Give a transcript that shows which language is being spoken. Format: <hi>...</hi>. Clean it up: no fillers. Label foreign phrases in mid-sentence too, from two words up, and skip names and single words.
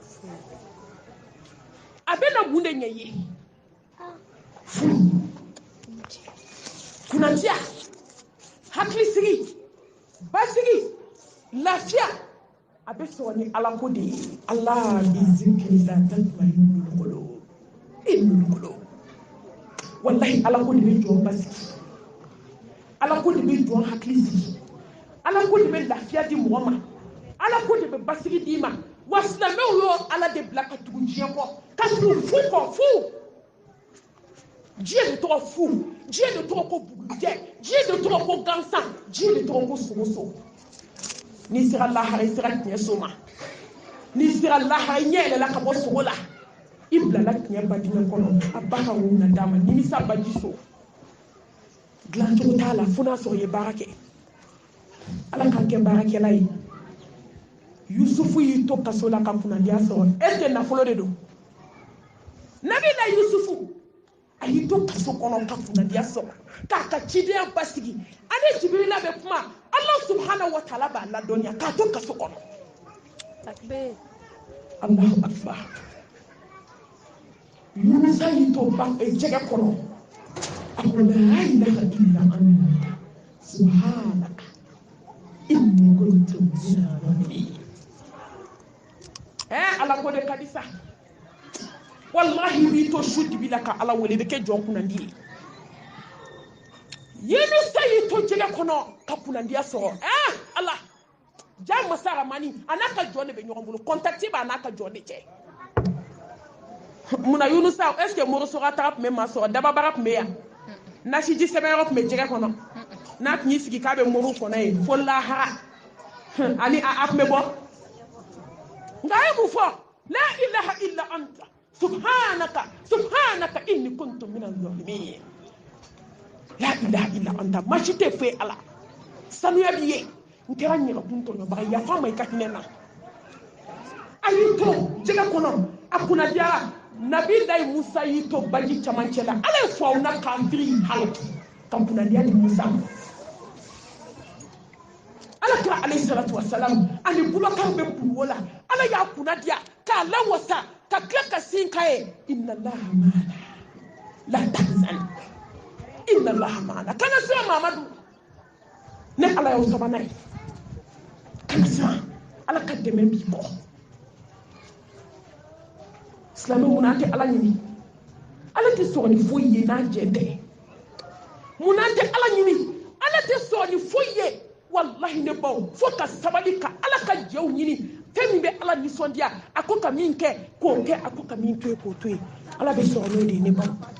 <bm>a bɛna mun de ɲɛ ye furu kunnadiya hakilisigi basigi lafiya a bɛ sɔrɔ ni ala ko de ye</bm> <ar>ألا بذكر الله تطمئن القلوب</ar> <bm>wallahi ala ko de bɛ jɔn basigi ala ko de bɛ jɔn hakili sigi ala ko de bɛ lafiya di mɔgɔ ma ala ko de bɛ basigi d'i ma wa silamɛw y'o ala de bila ka tugu diɲɛ kɔ ka tugu fu kɔ fu diɲɛ de tɔgɔ fu diɲɛ de tɔgɔ ko bugujɛ diɲɛ de tɔgɔ ko gansan diɲɛ de tɔgɔ ko sogoso n'i sera lahara i sera tiɲɛ so ma n'i sera lahara i ɲɛ yɛlɛla ka bɔ sogo la i bilala tiɲɛ ba dingɛ kɔnɔ a ba ka wo na d'a ma nimisa baji so dilancogo t'a la fo n'a sɔrɔ i ye baara kɛ ala k'an kɛ baarakɛla ye yusufu y'i to kaso la ka kunnadiya sɔrɔ</bm> <fr>est ce que</fr> <bm>nafolo de don nabila yusufu a y'i to kaso kɔnɔ ka kunnadiya sɔrɔ k'a ka cidenya basigi ani jibirila bɛ kuma ala</bm> <ar>سبحانه وتعالى</ar> <bm>b'a ladɔnniya k'a to kaso kɔnɔ</bm> <ar>الله أكبر</ar> <bm>yunusa y'i to jɛgɛ kɔnɔ a ko</bm> <ar>لا إله إلا أنت سبحانك إني كنت من الظالمين</ar> <bm>ala ko de ka di sa wallahi b'i to su dibi la ka ala wele i bɛ kɛ jɔn kunnandi ye yunusa y'i to jɛgɛ kɔnɔ ka kunnadiya sɔrɔ ala ja masa ramani a n'a ka jɔn de bɛ ɲɔgɔn bolo contacte b'a n'a ka jɔn de cɛ munna yunusa</bm> <fr>est ce que</fr> <bm>morosoga taga tun bɛ maa sɔrɔ dababaga tun bɛ yan nasiji sɛbɛnyɔrɔ tun bɛ jɛgɛ kɔnɔ n'a tun y'i sigi k'a bɛ muru kɔnɔ ye fo lahara ani a tun bɛ bɔ nka a ye mun fɔ</bm> <ar>لا إله إلا أنت سبحانك إني كنت من الظالمين لا إله إلا أنت</ar> <bm>masi tɛ foyi ala sanuya b'i ye n kɛra ɲɛgɛkun tɔɲɔbaga yafa ma i ka hinɛ na a y'i to jɛgɛ kɔnɔ a kunnadiyara nabilayi musa y'i to baji camancɛ la ala ye fɔ aw na k'an biri haloki ka kunnadiya di musa ma ala kira</bm> <ar>عليه الصلاة والسلام</ar> <bm>ani bubakar bɛ kungo la ala y'a kunnadiya k'a lawasa ka tila ka sin k'a ye</bm> <ar>إن الله معنا لا تحزن إن الله معنا</ar> <bm>kana sira mamadu ne ala y'o sabanan ye kana siran ala ka dɛmɛ b'i kɔ silamɛ mun an tɛ ala ɲini ala tɛ sɔn ni foyi ye n'an jɛ tɛ mun an tɛ ala ɲini ala tɛ sɔn ni foyi ye wallahi ne baw fo ka sabali ka ala ka jɛw ɲini fɛn min bɛ ala nisɔndiya a ko ka min kɛ k'o kɛ a ko ka min to ye k'o to ye ala bɛ sɔn n'o de ye ne baw</bm>